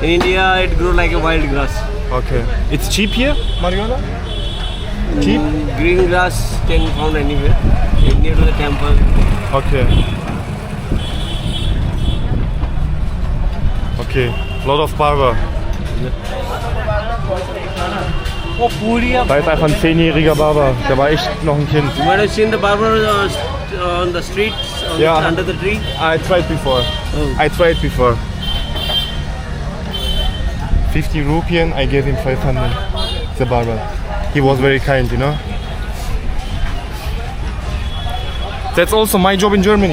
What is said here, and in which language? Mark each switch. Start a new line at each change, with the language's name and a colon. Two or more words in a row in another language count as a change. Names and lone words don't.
English: In India, it grew like a wild grass. Okay. It's cheap here, marijuana? Cheap? Green grass can be found anywhere. Near to the temple. Okay. Okay. Lot of barber.
Hindi: वो पूरी
German: Da ist einfach ein 10-jähriger Barber. Der war echt noch ein Kind.
English: You might have seen the barber on the streets, Yeah. under the tree. I tried before. Oh. I tried before. 50 rupian, I gave him 500. The barber. He was very kind, you know. That's also my job in Germany.